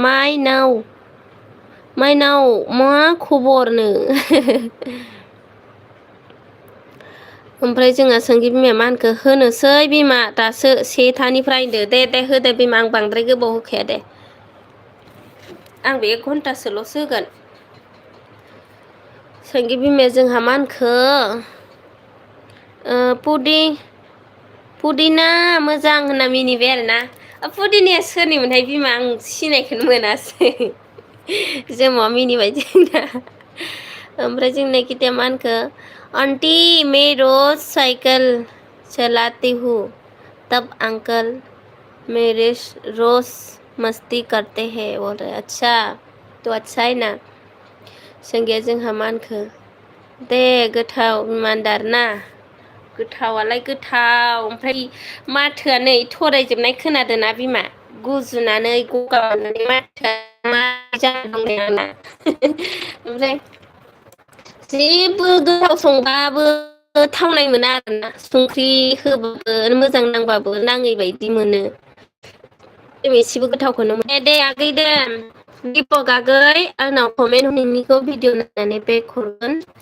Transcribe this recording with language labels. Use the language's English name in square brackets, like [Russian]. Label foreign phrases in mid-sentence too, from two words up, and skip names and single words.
[Bodo] माइनाव मा खबरनो ओमफ्राय जोंहा सोंगि बिमाया मा होनखो होनोसै बिमा दासो 1थानिफ्राय होनदो दे होदो बिमा आं बांद्राय गोबाव होखाया दे आं बे 1 घन्टासोल'सो होगोन सोंगि बिमाया जोंहा मा होनखो पुदिना मोजां होनना मिनिबाय आरोना पुदिनाया सोरनिमोनहाय बिमा आं सिनायखौनो मोनासै जोमा मिनिबाय जोंना ओमफ्राय जोंना कितिया मा होनखो [Hindi] आंटी मैं रोज साइकिल चलाती हूँ तब अंकल मेरे रोज मस्ती करते हैं बोल रहे अच्छा तो अच्छा है ना संगिया [Bodo] जोंहा मा होनखो दे गोथाव इमानदार ना गोथावालाय गोथाव ओमफ्राय माथोआ नै थरायजोबनाय खोनादों ना बिमा गुजुनानै गगा मोननानै माथोआ मा जाना दं आंना ओमफ्राय जेबो गोथाव संबाबो थावनाय मोना आरोना संख्रि होबाबो मोजां नांबाबो नाङै बायदि मोनो एसेबो गोथावखौनो मोना दे आगै दे दिपक आगै आंनाव कमेन्ट नोंनिखौ भिडिअ नायनानै बेक हरगोन